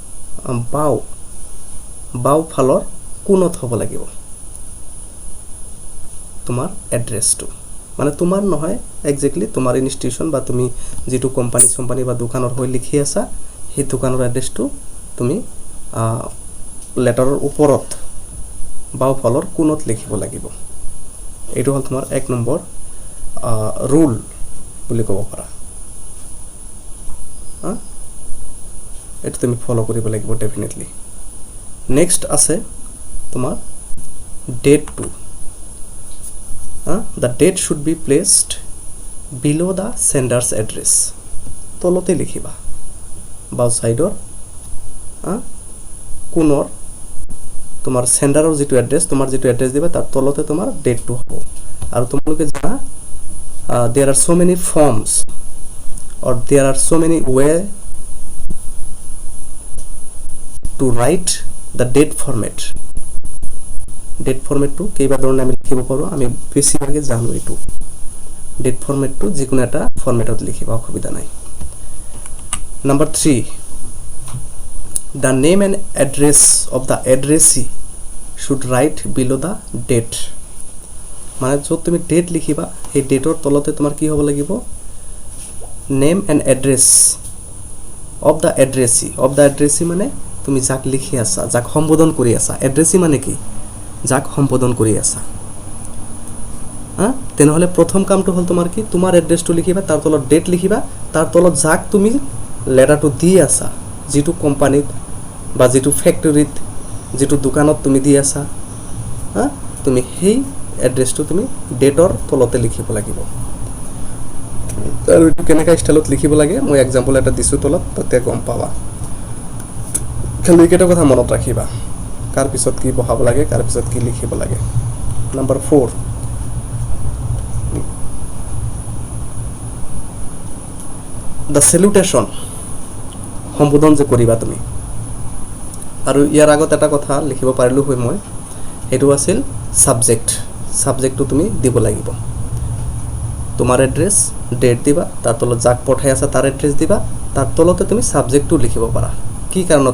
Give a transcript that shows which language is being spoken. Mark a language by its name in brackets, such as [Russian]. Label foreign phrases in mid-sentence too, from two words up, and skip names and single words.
[Assamese] বাও ফালৰ কোণত হ'ব লাগিব তোমাৰ এড্ৰেছটো মানে তোমাৰ নহয় এক্স্যাক্টলি তোমাৰ ইনষ্টিটিউচন বা তুমি যেটো কোম্পানী বা দোকানৰ হৈ লিখি আছা সেই দোকানৰ এড্ৰেছটো তুমি লেটাৰৰ ওপৰত বাও ফালৰ কোণত লিখিব লাগিব এইটো হ'ল তোমাৰ 1 নম্বৰ ৰুল বুলি ক'ব পাৰা এটা তুমি ফলো কৰিব লাগিব ডেফিনেটলি নেক্সট আছে তোমাৰ ডেট টু [English] the date should be placed below the sender's address [Assamese] তলতে লিখিবা বাও সাইডৰ কোণৰ তোমাৰ সেন্ডাৰৰ যেটো এড্ৰেছ তোমাৰ যেটো এড্ৰেছ দিবা তাৰ তলতে তোমাৰ ডেটটো হ'ব আৰু তোমালোকে জানা [English] there are so many forms or there are so many way to write the date format [Assamese] ডেট ফরম্যাটটো কেইবা ধৰণে আমি লিখিব পাৰো আমি বেছিভাগে জানো এটো ডেট ফরম্যাটটো যিকোনো এটা ফরম্যাটত লিখিবা অসুবিধা নাই নাম্বার 3 [English] the name and address of the addressee should write below the date [Assamese] মানে যত তুমি ডেট লিখিবা এই ডেটৰ তলতে তোমাৰ কি হ'ব লাগিব [English] name and address of the addressee [Assamese] মানে তুমি যাক লিখি আছা যাক সম্বোধন কৰি আছা addressee মানে কি যাক সম্বোধন কৰি আছা তেনেহলে প্ৰথম কামটো হল তোমাৰ কি তোমাৰ এড্ৰেছটো লিখিবা তাৰ তলত ডেট লিখিবা তাৰ তলত যাক তুমি লেটাৰটো দি আছা যেটো কোম্পানীত বা যেটো ফ্যাক্টৰীত যেটো দোকানত তুমি দি আছা তুমি সেই এড্ৰেছটো তুমি ডেটৰ তলতে লিখিব লাগিব আৰু এটো কেনেকা ষ্টাইলত লিখিব লাগে মই এক্সাম্পল এটা দিছো তলত তাতে গম পাবা খালি কেটা কথা মনত ৰাখিবা কাৰ পিছত কি বহাব লাগে কাৰ পিছত কি লিখিব লাগে নাম্বার 4 [English] the salutation [Assamese] সম্বোধন যে কৰিবা তুমি আৰু ইয়াৰ আগত এটা কথা লিখিব পাৰিলো হৈ মই এটো আছিল সাবজেক্টটো তুমি দিব লাগিব তোমাৰ এড্ৰেছ ডেট দিবা তাৰ তলত যাক পঠাই আছে তাৰ এড্ৰেছ দিবা তাৰ তলতে তুমি সাবজেক্টটো লিখিব পাৰা কি কাৰণত